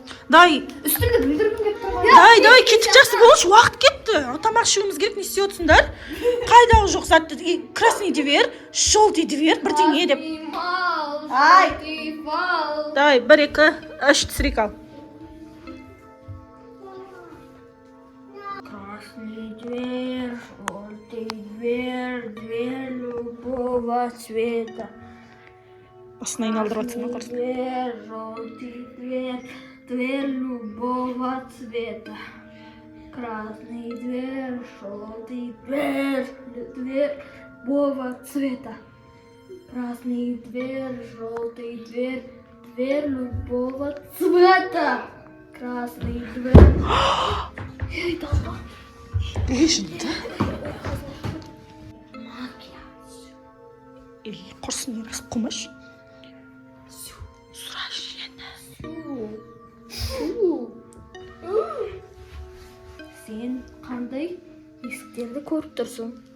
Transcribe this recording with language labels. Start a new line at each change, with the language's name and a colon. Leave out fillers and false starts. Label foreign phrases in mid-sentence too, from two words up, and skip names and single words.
Russian: Дай,
Kazakh: Үстімді бүлдіргім келіп тұр ғой. давай, кеттік, жақсы болшы, уақыт кетті. Тамақ ішуіміз керек, не істеп отырсыңдар? Қайдағы жоқ затты,
Russian: красный дивер, желтый дивер,
Kazakh: бірдеңе деп. Давай, 1, 2, 3 түсірейік ал.
Russian: Красный дверь, желтый дверь, дверь любого цвета.
Kazakh: Басына айналдырып жатсың, қарсы.
Russian: Дверь, желтый дверь, дверь любого цвета. Красный дверь, желтый дверь, дверь любого цвета. Красный дверь, желтый дверь, дверь любого цвета. Красный дверь. Ей, долба.
Kazakh: Шынында? Макияж. Құрсын Ерасыл қылмаш. Сұраш жені. Сен қандай есіктерді көріп тұрсың?